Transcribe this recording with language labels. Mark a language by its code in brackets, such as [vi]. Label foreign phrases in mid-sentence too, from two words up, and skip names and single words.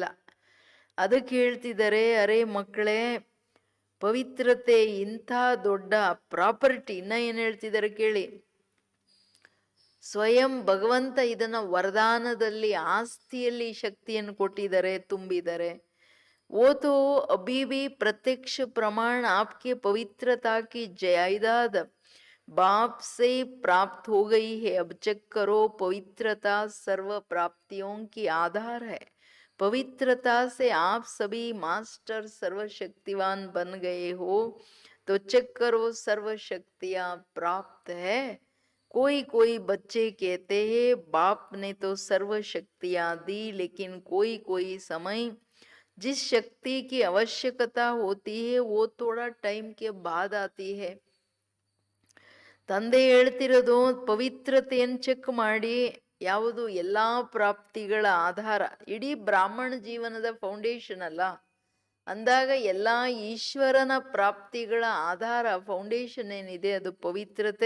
[kn] ಅದಕ್ಕೆ ಹೇಳ್ತಿದ್ದಾರೆ, ಅರೆ ಮಕ್ಕಳೇ, ಪವಿತ್ರತೆ ಇಂಥ ದೊಡ್ಡ ಪ್ರಾಪರ್ಟಿ. ಇನ್ನ ಏನ್ ಹೇಳ್ತಿದ್ದಾರೆ ಕೇಳಿ. ಸ್ವಯಂ ಭಗವಂತ ಇದನ್ನ ವರದಾನದಲ್ಲಿ, ಆಸ್ತಿಯಲ್ಲಿ ಶಕ್ತಿಯನ್ನು ಕೊಟ್ಟಿದ್ದಾರೆ, ತುಂಬಿದ್ದಾರೆ. [hi] वो तो अभी भी प्रत्यक्ष प्रमाण आपके पवित्रता की जायदाद बाप से प्राप्त हो गई है. अब चेक करो, पवित्रता सर्व प्राप्तियों की आधार है. पवित्रता से आप सभी मास्टर सर्वशक्तिवान बन गए हो. तो चेक करो, सर्व शक्तियां प्राप्त है. कोई कोई बच्चे कहते हैं बाप ने तो सर्व शक्तियां दी, लेकिन कोई कोई समय जिस शक्ति की आवश्यकता होती है वो थोड़ा टाइम के बाद आती है. [kn] ತಂದೆ ಹೇಳ್ತಿರೋದು ಪವಿತ್ರತೆಯನ್ನು ಚೆಕ್ ಮಾಡಿ. ಯಾವುದು ಎಲ್ಲಾ ಪ್ರಾಪ್ತಿಗಳ ಆಧಾರ, ಇಡೀ ಬ್ರಾಹ್ಮಣ ಜೀವನದ ಫೌಂಡೇಶನ್ ಅಲ್ಲ ಅಂದಾಗ ಎಲ್ಲಾ ಈಶ್ವರನ ಪ್ರಾಪ್ತಿಗಳ ಆಧಾರ, ಫೌಂಡೇಶನ್ ಏನಿದೆ ಅದು ಪವಿತ್ರತೆ.